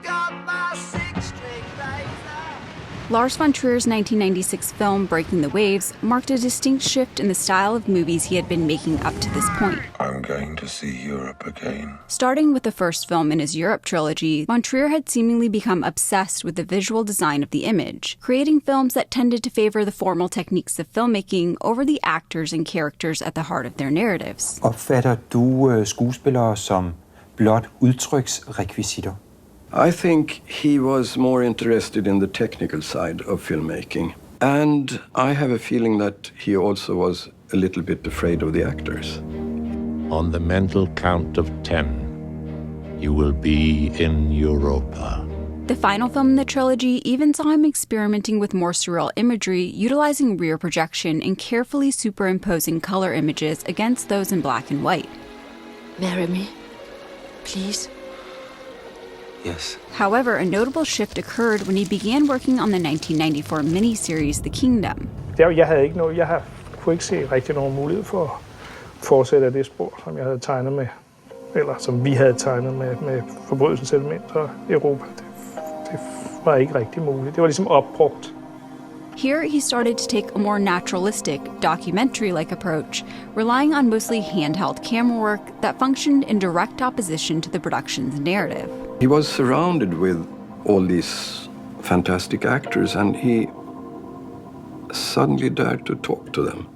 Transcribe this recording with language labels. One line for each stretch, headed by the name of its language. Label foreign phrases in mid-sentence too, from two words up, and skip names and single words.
English: Lars von Trier's 1996 film, Breaking the Waves, marked a distinct shift in the style of movies he had been making up to this point. I'm going to see Europe again. Starting with the first film in his Europe trilogy, von Trier had seemingly become obsessed with the visual design of the image, creating films that tended to favor the formal techniques of filmmaking over the actors and characters at the heart of their narratives.
Danish: Opfatter du skuespillere som blot udtryksrekvisitter?
English: I think he was more interested in the technical side of filmmaking. And I have a feeling that he also was a little bit afraid of the actors. On the mental count of 10, you will be in Europa. The final film in the trilogy even saw him experimenting with more surreal imagery, utilizing rear projection and carefully superimposing color images against those in black and white. Marry me, please. Yes. However, a notable shift occurred when he began working on the 1994 miniseries The Kingdom.
Danish: Jeg kunne ikke se rigtig nogen mulighed for at fortsætte af det spor, som jeg havde tegnet med, eller som vi havde tegnet med forbrydelsens element og Europa. Det var ikke rigtig muligt. Det var ligesom opbrugt.
English: Here, he started to take a more naturalistic, documentary-like approach, relying on mostly handheld camera work that functioned in direct opposition to the production's narrative. He was surrounded with all these fantastic actors, and he suddenly dared to talk to them.